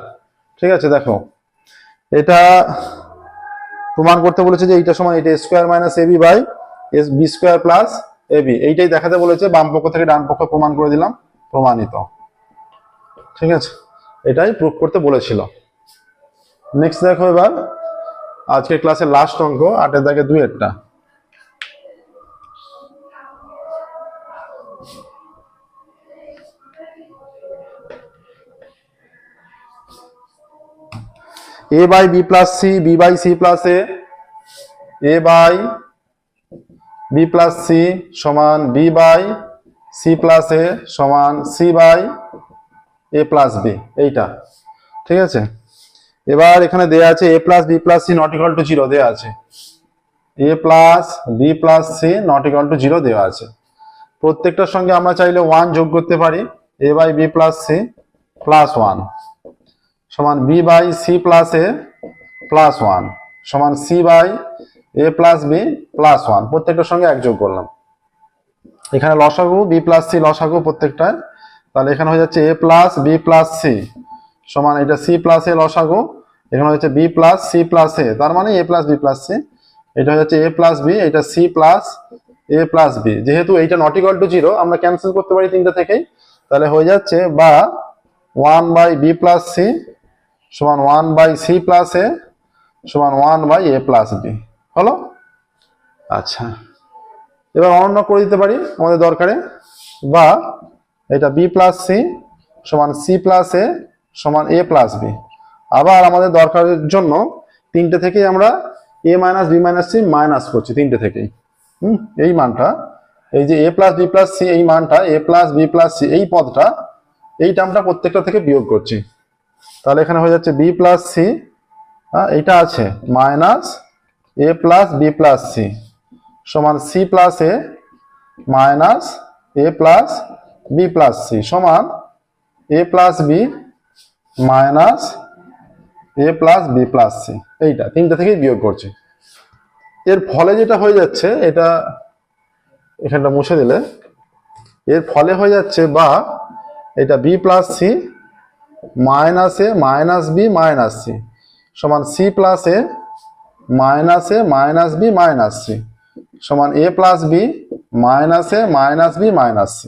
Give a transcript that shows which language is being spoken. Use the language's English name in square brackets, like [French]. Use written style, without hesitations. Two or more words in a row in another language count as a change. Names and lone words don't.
[Bangla] ঠিক আছে, দেখো এটা প্রমাণ করতে বলেছে যে এইটা সমান এটা [English] square minus a b by s b square plus a b, [Bangla] এইটাই দেখাতে বলেছে, বাম পক্ষ থেকে ডান পক্ষ প্রমাণ করে দিলাম, প্রমাণিত। ঠিক আছে, এটাই প্রুফ করতে বলেছিল। নেক্সট দেখো এবার আজকের ক্লাসের লাস্ট অঙ্ক 8 দাগে 2 এরটা। [English] a by b plus c, b by c plus a by b plus c সমান b by c plus a সমান c by a plus b, এইটা। [Bangla] ঠিক আছে, এবার এখানে দেয়া আছে [English] a plus b plus c not equal to 0 [Bangla] দেয়া আছে, [English] a plus b plus c not equal to 0 [Bangla] দেওয়া আছে। প্রত্যেকটার সঙ্গে আমরা চাইলে 1 যোগ করতে পারি, [English] a by b plus c plus 1 সমান b by c plus a plus 1 সমান c by a plus b plus 1, [Bangla] প্রত্যেকটার সঙ্গে 1 যোগ করলাম। এখানে লসাগু [English] b plus c [Bangla] লসাগু প্রত্যেকটায়, তাহলে এখানে হয়ে যাচ্ছে [English] a plus b plus c [Bangla] সমান এটা [English] c plus a [Bangla] লসাগু, এখানে হচ্ছে [English] b plus c plus a, [Bangla] তার মানে [English] a plus b plus c, [Bangla] এটা হয়ে যাচ্ছে [English] a plus b, এটা c plus a plus b। [Bangla] যেহেতু এইটা [English] not equal to 0 [Bangla] আমরা ক্যান্সেল করতে পারি তিনটা থেকেই, তাহলে হয়ে যাচ্ছে বা [English] 1 by b plus c সমান 1 by c plus a সমান 1 by a plus b হলো। [Bangla] আচ্ছা, এবার অনন্য করে দিতে পারি আমাদের দরকারে, বা এটা [English] b plus c [Bangla] সমান [English] c plus a [Bangla] সমান [English] a plus b। [Bangla] আবার আমাদের দরকারের জন্য তিনটে থেকেই আমরা [English] a minus b minus c [Bangla] মাইনাস করছি, তিনটে থেকেই। এই মানটা, এই যে [English] a plus b plus c [Bangla] এই মানটা [English] a plus b plus c [Bangla] এই পদটা, এই টার্মটা প্রত্যেকটা থেকে বিয়োগ করছি। তাহলে এখানে হয়ে যাচ্ছে [English] b plus c, [Bangla] এইটা আছে [English] মাইনাস a plus b plus c সমান c plus a মাইনাস a plus b plus c সমান a plus b মাইনাস a plus b plus c, [Bangla] এইটা তিনটা থেকেই বিয়োগ করছি। এর ফলে যেটা হয়ে যাচ্ছে, এটা এখানটা মুছে দিলে এর ফলে হয়ে যাচ্ছে বা এটা [English] b plus c মাইনাস a মাইনাস b মাইনাস c সমান c plus a মাইনাস a মাইনাস b মাইনাস c সমান a plus b মাইনাস a মাইনাস b মাইনাস c।